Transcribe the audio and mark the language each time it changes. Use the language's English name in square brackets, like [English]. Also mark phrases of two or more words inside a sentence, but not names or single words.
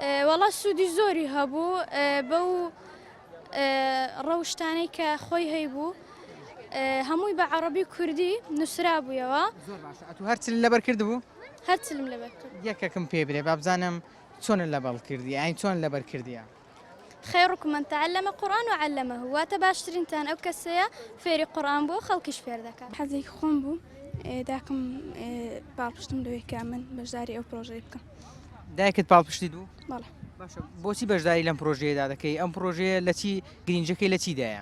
[Central Kurdish] وەڵا سوودی زۆری هەبوو بەو ڕەوشتانەی کە خۆی هەیبوو هەمووی بە عەرەبی کوردی نووسرا بوویەوە. تو هەرچ لەبەر کرد بوو؟ هەرچلم لەبەر کرد. یەکەکەم پێ برێ با بزانم چۆن لەبەڵ کردی ئاین چۆن لەبەر کردیە. [Arabic] خيركم من تعلم القرآن وعلمه [Central Kurdish] واتە باشترین تان ئەو کەسەیە فێری قورآن بوو خەڵکیش فێر دەکات. حەزێکی خۆم بوو داکەم باڵپشتم لەوەی کە من بەشداری ئەو پرۆژەی بکەم. دایکت پاڵپشتی دوو؟ بەڵێ. باشە بۆچی بەشداری لەم پرۆژەیەدا دەکەی؟ ئەم پرۆژەیە لە چی گرنگەکەی لە چیدایە؟